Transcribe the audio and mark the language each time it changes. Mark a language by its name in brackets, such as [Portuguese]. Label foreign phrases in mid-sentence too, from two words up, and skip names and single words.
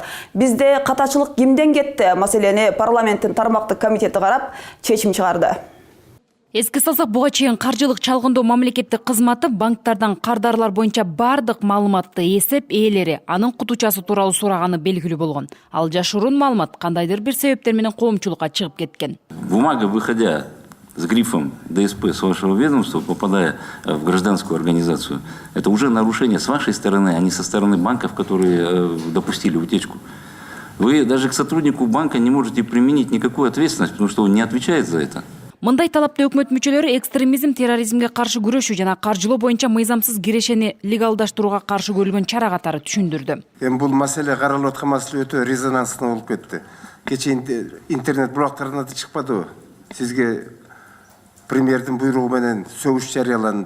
[Kyrgyz] Бизде катачылык кимден кетти? Маселени парламенттин тармактык комитети карап, чечим чыгарды. Эске салсак, буга чейин каржылык чалгындоо мамлекеттик кызматы банктардан кардарлар боюнча бардык маалыматты эсеп ээлери анын кутучасы тууралуу сураганы белгилүү болгон. Ал жашыруун маалымат кандайдыр бир себептер менен коомчулукка чыгып кеткен. [Russian] Бумага, выходя с грифом ДСП с вашего ведомства, попадая в гражданскую организацию, это уже нарушение с вашей стороны, а не со стороны банков, которые допустили утечку. Вы даже к сотруднику банка не можете применить никакую ответственность, потому что он не отвечает за это. [Kyrgyz] Мындай талапты өкмөт мүчөлөрү экстремизм, терроризмге каршы күрөшүү жана каржылоо боюнча мыйзамсыз кирешени легалдаштырууга каршы көрүлгөн чара катары түшүндүрдү. Бул маселе каралып аткан маселе өтө резонанстуу болуп кетти. Кече интернет булактарына да чыкпадыбы? Сизге премьердин буйругу менен сөгүш жарыяланды деп.